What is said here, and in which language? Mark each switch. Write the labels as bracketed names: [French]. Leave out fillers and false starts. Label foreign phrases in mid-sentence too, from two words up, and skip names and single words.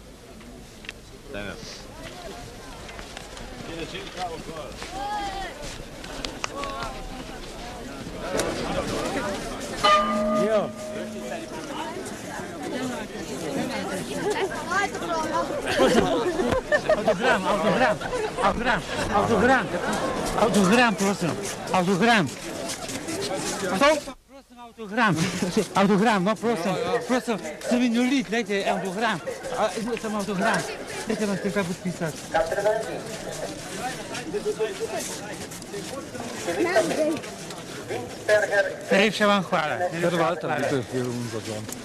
[German] Ja. Autogramm, [Slovenian] prosim. Autogramm. Autogramm, no prosim. [Russian] Семенюлит, дайте автограмм. Там автограмм. Дайте вас только подписать. [Slovenian] Najlepša vam hvala. [German] Herr Walter, bitte für unser Sohn.